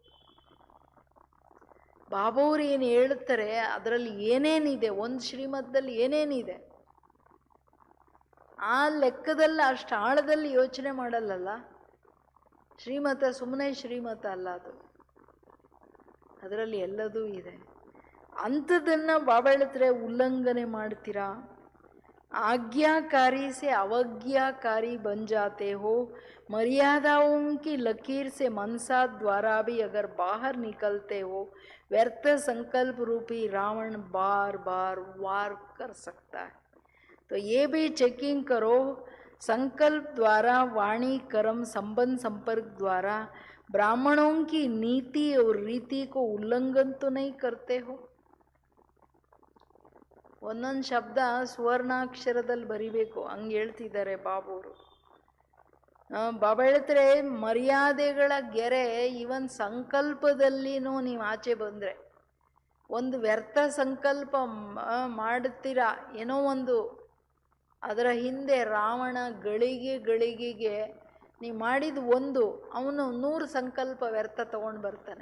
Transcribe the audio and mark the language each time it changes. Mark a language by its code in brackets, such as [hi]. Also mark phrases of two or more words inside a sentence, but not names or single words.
[kn] ಬಾಬಾವ್ರು ಏನು ಹೇಳ್ತಾರೆ ಅದರಲ್ಲಿ ಏನೇನಿದೆ, ಒಂದು ಶ್ರೀಮತದಲ್ಲಿ ಏನೇನಿದೆ ಆ ಲೆಕ್ಕದಲ್ಲಿ ಅಷ್ಟು ಆಳದಲ್ಲಿ ಯೋಚನೆ ಮಾಡಲ್ಲಲ್ಲ. ಶ್ರೀಮತ ಸುಮ್ಮನೆ ಶ್ರೀಮತ ಅಲ್ಲ ಅದು, ಅದರಲ್ಲಿ ಎಲ್ಲದೂ ಇದೆ. ಅಂಥದ್ದನ್ನು ಬಾಬಾ ಹೇಳ್ತಾರೆ ಉಲ್ಲಂಘನೆ ಮಾಡ್ತೀರಾ. [hi] आज्ञाकारी से अवज्ञाकारी बन जाते हो, मर्यादाओं की लकीर से मनसा द्वारा भी अगर बाहर निकलते हो, व्यर्थ संकल्प रूपी रावण बार बार वार कर सकता है. तो ये भी चेकिंग करो, संकल्प द्वारा वाणी कर्म संबंध संपर्क द्वारा ब्राह्मणों की नीति और रीति को उल्लंघन तो नहीं करते हो. [kn] ಒಂದೊಂದು ಶಬ್ದ ಸುವರ್ಣಾಕ್ಷರದಲ್ಲಿ ಬರಿಬೇಕು, ಹಂಗೆ ಹೇಳ್ತಿದ್ದಾರೆ ಬಾಬೂರು. ಬಾಬಾ ಹೇಳ್ತಾರೆ ಮರ್ಯಾದೆಗಳ ಗೆರೆ ಇವನ್ ಸಂಕಲ್ಪದಲ್ಲಿನೂ ನೀವು ಆಚೆ ಬಂದರೆ, ಒಂದು ವ್ಯರ್ಥ ಸಂಕಲ್ಪ ಮಾಡ್ತೀರಾ ಏನೋ ಒಂದು, ಅದರ ಹಿಂದೆ ರಾವಣ ಗಳಿಗೆಗೆ ನೀವು ಮಾಡಿದ ಒಂದು, ಅವನು 100 ಸಂಕಲ್ಪ ವ್ಯರ್ಥ ತಗೊಂಡು ಬರ್ತಾನೆ.